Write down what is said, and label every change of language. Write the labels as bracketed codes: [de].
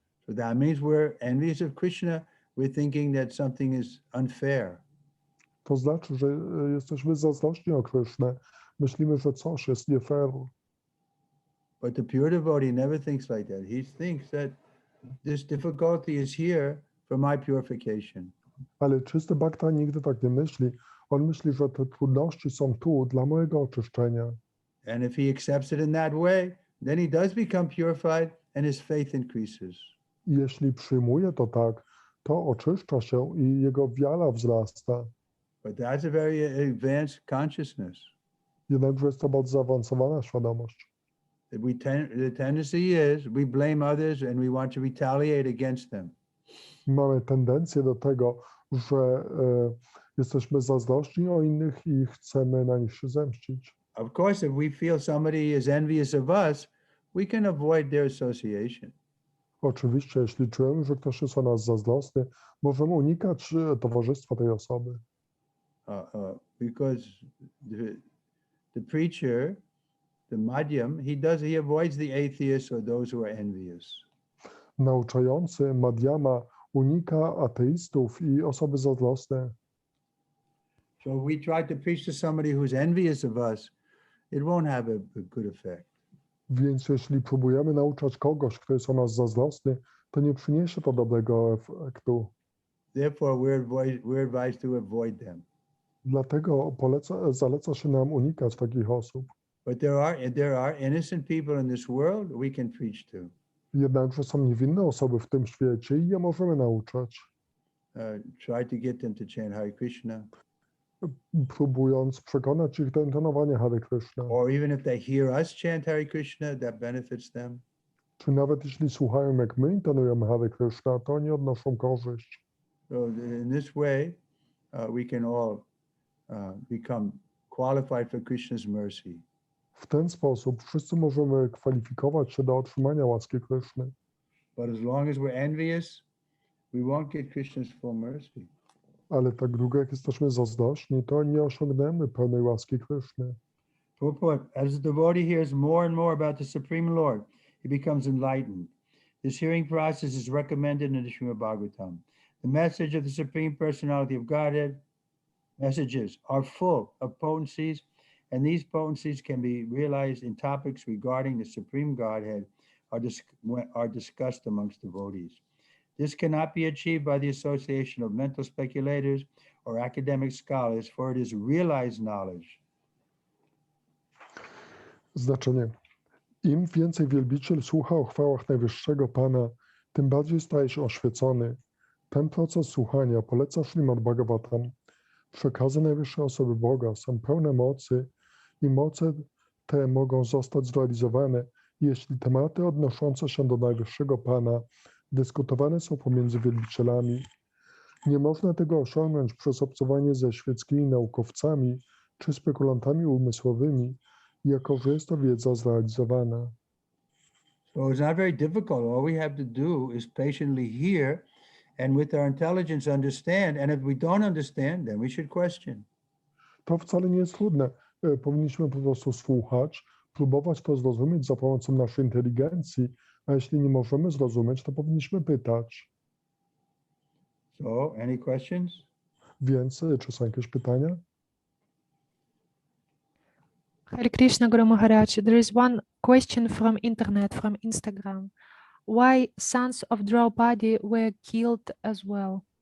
[en] So that means we're envious of Krishna. We're thinking that something is unfair. [pl] To znaczy, że jesteśmy zazdrośni o Krysznę. Myślimy, że coś jest nie fair. [en] But the pure devotee never thinks like that. He thinks that this difficulty is here for my purification. [pl] Ale czysty bhakta nigdy tak nie myśli. On myśli, że te trudności są tu dla mojego oczyszczenia. [en] And if he accepts it in that way, then he does become purified and his faith increases. [pl] I jeśli przyjmuje to tak, to oczyszcza się i jego wiara wzrasta. [en] But that's a very advanced consciousness. [pl] Jednakże jest to bardzo zaawansowana świadomość. [en] The tendency is we blame others and we want to retaliate against them. [pl] Mamy tendencję do tego, że jesteśmy zazdrośni o innych i chcemy na nich się zemścić. [en] Of course, if we feel somebody is envious of us, we can avoid their association. [pl] Oczywiście, jeśli czujemy, że ktoś jest o nas zazdrosny, możemy unikać towarzystwa tej osoby. [en] Because the preacher, the madhyam, he avoids the atheists or those who are envious. [pl] Nauczający madhyama unika ateistów i osoby zazdrosne. [en] So if we try to preach to somebody who's envious of us, it won't have a good effect. [pl] Więc jeśli próbujemy nauczać kogoś, kto jest o nas zazdrosny, to nie przyniesie to dobrego efektu. [en] Therefore, we're advised to avoid them. [pl] Dlatego zaleca się nam unikać takich osób. [en] But there are innocent people in this world we can preach to. [pl] Jednakże są niewinne osoby w tym świecie i je możemy nauczać. [en] Try to get them to chant Hare Krishna. [pl] Próbując przekonać ich do intonowania Hare Krishna. [en] Or even if they hear us chant Hare Krishna, that benefits them. [pl] Czy nawet jeśli słuchają, jak my intonujemy Hare Krishna, to oni odnoszą korzyść. [en] So in this way, we can all become qualified for Krishna's mercy. [pl] W ten sposób wszyscy możemy kwalifikować się do otrzymania łaski Kryszny. [en] But as long as we're envious, we won't get Krishna's full mercy. [pl] Ale tak długo jak jesteśmy zazdrośni, to nie osiągniemy pełnej łaski Kryszny. [en] Purport, as the devotee hears more and more about the Supreme Lord, he becomes enlightened. This hearing process is recommended in the Srimad Bhagavatam. The message of the Supreme Personality of Godhead messages are full of potencies, and these potencies can be realized in topics regarding the Supreme Godhead are discussed amongst devotees. This cannot be achieved by the association of mental speculators or academic scholars, for it is realized knowledge. [pl] Znaczenie. Im więcej wielbiciel słucha o chwałach Najwyższego Pana, tym bardziej staje się oświecony. Ten proces słuchania poleca Śrimad Bhagavatam. Przekazy najwyższej osoby Boga są pełne mocy i moce te mogą zostać zrealizowane, jeśli tematy odnoszące się do Najwyższego Pana dyskutowane są pomiędzy wielbicielami. Nie można tego osiągnąć przez obcowanie ze świeckimi naukowcami czy spekulantami umysłowymi, jako że jest to wiedza zrealizowana. [en] So it's not very difficult. All we have to do is patiently hear and with our intelligence understand. And if we don't understand, then we should question. [pl] To wcale nie jest trudne. Powinniśmy po prostu słuchać, próbować to zrozumieć za pomocą naszej inteligencji, a jeśli nie możemy zrozumieć, to powinniśmy pytać. [en] So, any questions? [pl] Więc, czy są jakieś pytania? [en] Hare Krishna, Guru Maharaj. There is one question from internet, from Instagram. Why sons of Draupadi were killed as well?